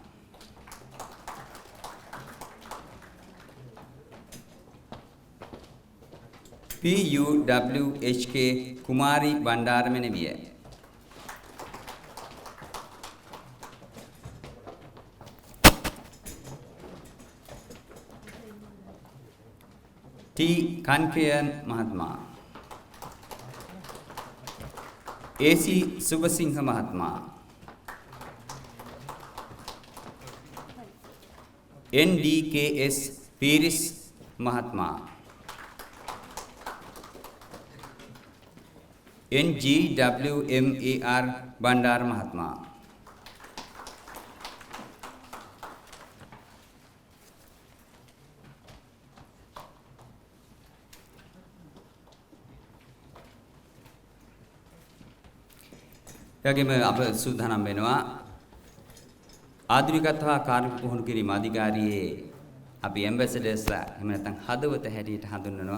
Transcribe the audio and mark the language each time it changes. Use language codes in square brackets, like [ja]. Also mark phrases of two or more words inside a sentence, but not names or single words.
[si] PUWHK කුමාරි බණ්ඩාර මෙනවිය T. Kankayan Mahatma AC Subasingha Mahatma NDKS Piris Mahatma NGWMAR Bandar Mahatma එවැගේම අප සූදානම් වෙනවා ආධුනිකත්ව කාර්මික පුහුණු කිරීම අධිකාරියේ අපි ඇම්බැසඩර්ස්ලා එහෙම නැත්නම් හදවත හැටියට හඳුන්වනවා.